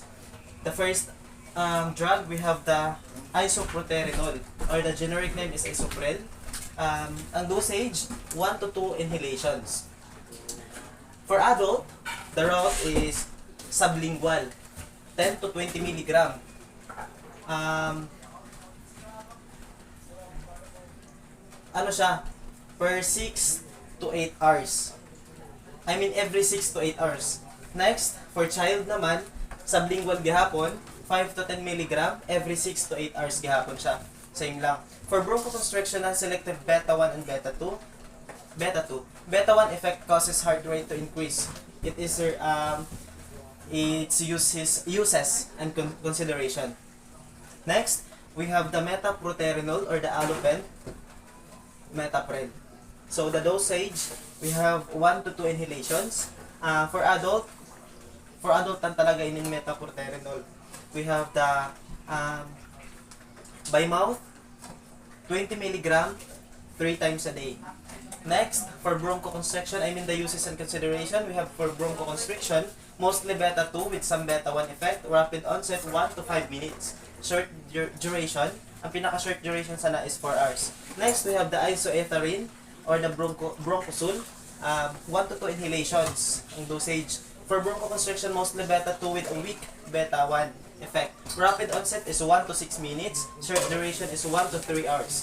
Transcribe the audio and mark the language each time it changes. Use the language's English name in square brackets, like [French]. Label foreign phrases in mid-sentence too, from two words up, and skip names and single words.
[English] The first drug, we have the isoproterenol, or the generic name is isoprel. Ang dosage, 1 to 2 inhalations. For adult, the route is sublingual, 10 to 20 milligram. [Cebuano] Ano siya? [English] Per 6 to 8 hours. I mean, every 6 to 8 hours. Next, for child naman, sublingual gihapon, 5 to 10 milligram, every 6 to 8 hours [Cebuano] gihapon siya. [English] Same lang. For bronchoconstriction, selective beta 1 and beta 2. Beta 1 effect causes heart rate to increase. It is its uses and consideration. Next, we have the metaproterenol or the allopen, metaprel. So the dosage, we have 1 to 2 inhalations. For adult [Cebuano] tan talaga ining [English] metaproterenol. We have the by mouth, 20 milligram, 3 times a day. Next, for bronchoconstriction, I mean the uses and consideration, we have for bronchoconstriction, mostly beta 2 with some beta 1 effect, rapid onset 1 to 5 minutes. Short duration, [Cebuano] ang pinaka-short [English] duration sana is 4 hours. Next, we have the isoetherine or the bronchosul, 1 to 2 inhalations. Ang dosage, for bronchoconstriction, mostly beta 2 with a weak beta 1 effect. Rapid onset is 1 to 6 minutes. Short duration is 1 to 3 hours.